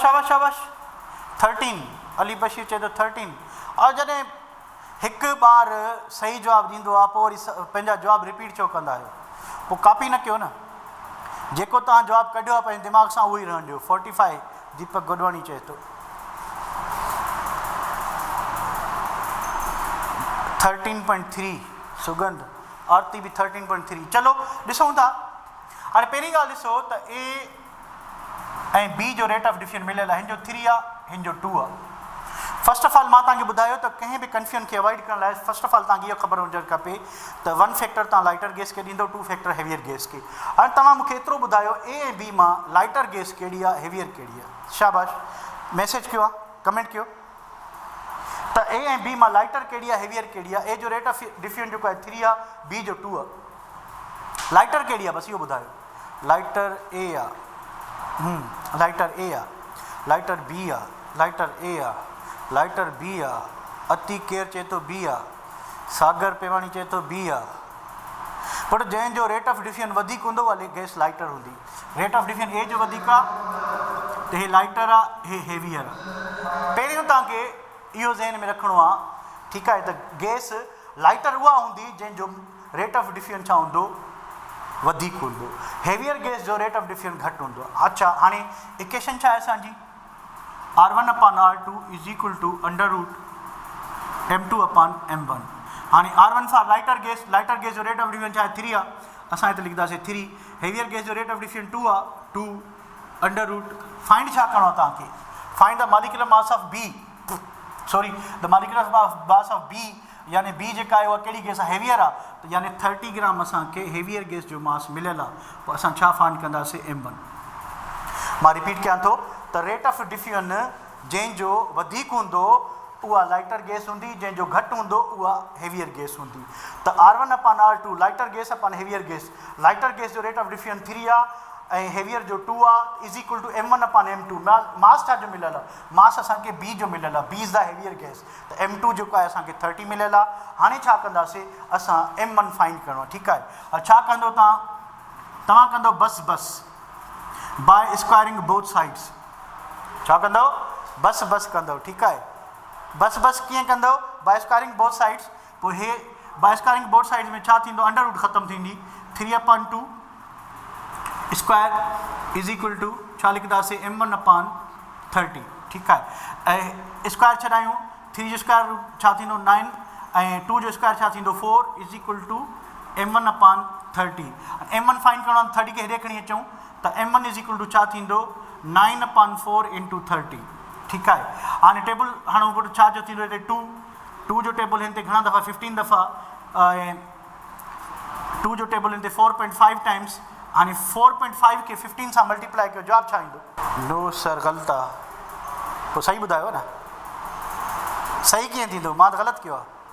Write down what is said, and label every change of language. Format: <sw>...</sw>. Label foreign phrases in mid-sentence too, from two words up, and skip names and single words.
<sd>शाबाश शाबाश 13 अली बशीर चए थो 13 और जॾहिं हिकु बार सही जवाबु ॾींदो आहे पोइ वरी पंहिंजा जवाब रिपीट छो कंदा आहियो पोइ कॉपी न कयो न जेको तव्हां जवाबु कढियो आहे पंहिंजे दिमाग़ सां उहो ई रहण ॾियो 45 दीपक गोडवाणी चए थो 13.3 सुगंध आरती भी 13.3 चलो ॾिसूं था हाणे पहिरीं ॻाल्हि ॾिसो त ए ऐं बी जो</sd> <en>rate of diffusion</en> <sd>मिलियल आहे हिन जो 3 आहे हिन जो 2 आहे</sd> <en>first of all</en> <sd>मां तव्हांखे ॿुधायो त कंहिं बि कंफ्यूजन खे अवॉइड करण लाइ</sd> <en>first of all</en> <sd>तव्हांखे इहो ख़बर हुजणु खपे त 1 फैक्टर तव्हां</sd> <en>lighter gas</en> <sd>खे ॾींदो 2 फैक्टर</sd> <en>heavier gas</en> <sd>खे हाणे तव्हां मूंखे एतिरो ॿुधायो ए ऐं बी मां लाइटर गैस कहिड़ी आहे हेवियर कहिड़ी आहे शाबाश मैसेज कयो आहे कमेंट कयो त ए ऐं बी मां लाइटर कहिड़ी आहे हेवियर कहिड़ी आहे ए जो</sd> <en>rate of diffusion</en> <sd>जेको आहे 3 आहे बी जो 2 आहे लाइटर कहिड़ी आहे बसि इहो ॿुधायो लाइटर ए आहे लाइटर ए आहे लाइटर बी आहे लाइटर ए आहे लाइटर बी आहे अति केर चए थो बी आहे सागर पेवाणी चए थो बी आहे पर जंहिंजो</sd> <en>rate of diffusion</en> <sd>वधीक हूंदो उहा</sd> <en>gas lighter</en> <sd>हूंदी</sd> <en>rate of diffusion</en> <sd>ए जो वधीक आहे त हे लाइटर आहे हे हेवियर आहे पहिरियों तव्हांखे इहो ज़हन में रखिणो आहे ठीकु आहे त गैस लाइटर उहा हूंदी जंहिंजो</sd> <en>rate of diffusion</en> <sd>छा हूंदो वधीक हूंदो</sd> <en>heavier gas</en> <sd>जो</sd> <en>rate of diffusion</en> <sd>घटि हूंदो अच्छा हाणे इक्वेशन छा आहे असांजी</sd> <en>R1/R2 is equal to</en> <sd>√M2/M1 हाणे</sd> <en>R1 for lighter gas</en> <sd>जो</sd> <en>rate of diffusion</en> <sd>छा आहे 3 आहे असां हिते लिखंदासीं 3</sd> <en>heavier gas</en> <sd>जो</sd> <en>rate of diffusion</en> <sd>2 आहे</sd> <en>2 under root</en> <sd>फाइंड छा करिणो आहे तव्हांखे</sd> <en>find the molecular mass of B sorry the molecular mass of B</en> <sd>यानी बी जेका आहे उहा कहिड़ी गैस आहे हेवियर आहे त यानी 30 ग्राम असांखे</sd> <en>heavier gas</en> <sd>जो मास मिलियल आहे पोइ असां छा फाइंड कंदासीं M1 मां रिपीट कयां थो त</sd> <en>rate of diffusion</en> <sd>जंहिंजो वधीक हूंदो उहा</sd> <en>lighter gas</en> <sd>हूंदी जंहिंजो घटि हूंदो उहा</sd> <en>heavier gas</en> <sd>हूंदी त</sd> <en>R1/R2 lighter gas upon heavier gas lighter gas</en> <sd>जो</sd> <en>rate of diffusion</en> <sd>3 आहे ऐं हेवियर जो 2 आहे</sd> <en>is equal to</en> <sd>M1/M2 मास छा जो मिलियल आहे मास असांखे बी जो मिलियल आहे</sd> <en>B is the heavier gas</en> <sd>त M2 जेको आहे असांखे 30 मिलियल आहे हाणे छा कंदासीं असां M1 फाइंड करिणो आहे ठीकु आहे छा कंदो तव्हां कंदो बस</sd> <en>by squaring both sides</en> <sd>छा कंदो बस कंदो ठीकु आहे बस बस कीअं कंदो</sd> <en>by squaring both sides</en> <sd>पोइ हे</sd> <en>by squaring both sides</en> <sd>में छा थींदो</sd> <en>under root</en> <sd>ख़तमु थींदी 3/2</sd> <en>square is equal to</en> <sd>छा लिखंदासीं m1/30 ठीकु आहे ऐं स्क्वायर छॾायूं 3 जो</sd> <en>square root</en> <sd>छा थींदो 9 ऐं 2 जो स्क्वायर छा थींदो 4</sd> <en>is equal to</en> <sd>m1/30 m1 फाइंड करणो आहे 30 खे हेॾे खणी अचूं त m1</sd> <en>is equal to</en> <sd>छा थींदो 9/4 इंटू 30 ठीकु आहे हाणे टेबल हाणे छा जो थींदो हिते 2 जो टेबल हिन ते घणा दफ़ा 15 दफ़ा ऐं 2 जो टेबल हिन ते 4.5 टाइम्स हाणे 4.5 खे 15 सां मल्टीप्लाई कयो जवाबु छा ईंदो</sd> <en>no sir</en> <sd>ग़लति आहे पोइ सही ॿुधायो न सही कीअं थींदो मां त ग़लति कयो आहे</sd>